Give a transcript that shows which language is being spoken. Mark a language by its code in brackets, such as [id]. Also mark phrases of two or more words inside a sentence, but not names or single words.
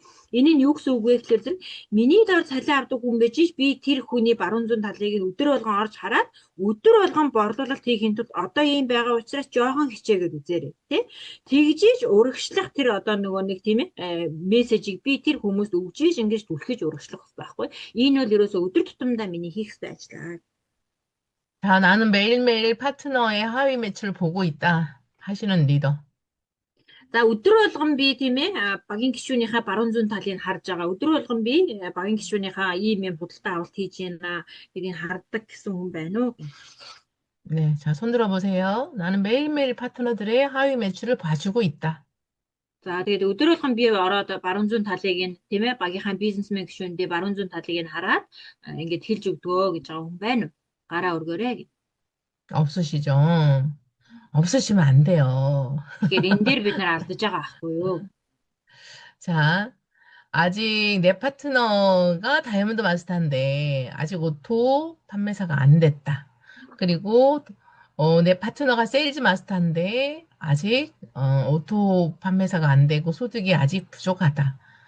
[mn] Энэ нь юу гэсэн үг вэ гэхээр зэрэг миний доор цалин авдаг хүн байж би тэр хүний баруун зүүн талыг өдөр болгон орж хараад өдөр болгон борлуулалт хийхин тулд одоо ийм байгаа учраас жоохон хичээгээд үзээрэй тийм. Тэгжиж урагшлах тэр одоо нөгөө нэг тийм ээ мессежийг би тэр хүмүүст өгжиж ингэж түлхэж урагшлах байхгүй. Энэ бол ерөөсөө өдөр тутамдаа миний хийх ёстой ажил. [ko] 자, 나는 매일매일 파트너의 하위 매출을 보고 있다 하시는 리더. [mn] За өдөр болгон би тийм ээ багийн гишүүнийхээ баруун зүүн талыг харж байгаа. Өдөр болгон би багийн гишүүнийхээ ийм юм худалдаа авалт хийж байна. Гэдгийг хардаг гэсэн хүн байна уу? [ko] 네, 자, 손 들어보세요. 나는 매일매일 파트너들의 하위 매출을 봐주고 있다. [mn] За тэгээд өдөр болгон би ороод баруун зүүн талыг нь тийм ээ багийнхаа бизнесмен гишүүндээ баруун зүүн талыг нь хараад ингээд хэлж өгдгөө гэж байгаа хүн байна уу? Гараа өргөөрэй. [ko] 없으시죠? 없으시면 안 돼요. [mn] Тэгэхээр энэ дээр бид нар алдаж байгаа байхгүй юу? [ko] 자, 아직 내 파트너가 다이아몬드 마스터인데 아직 오토 판매사가 안 됐다. 그리고 내 파트너가 세일즈 마스터인데 아직 오토 판매사가 안 되고 소득이 아직 부족하다.